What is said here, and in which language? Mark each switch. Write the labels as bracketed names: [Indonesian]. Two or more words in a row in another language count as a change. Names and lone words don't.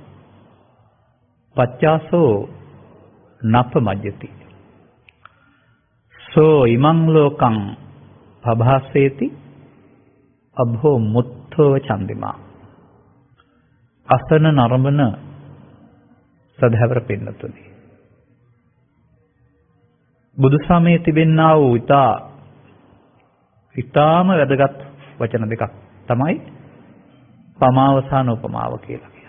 [Pali] පච්චාසෝ නප්පමජ්ජති සෝ ඉමං ලෝකං පභාසේති අභෝ මුත්තෝ චන්දිමා. [Sinhala] අසන නරඹන සදහැවර පින්නතුනි, බුදුසමයේ තිබෙනා වූ ඊටාම වැදගත් වචන දෙකක් තමයි පමාව සහ උපමාව කියලා.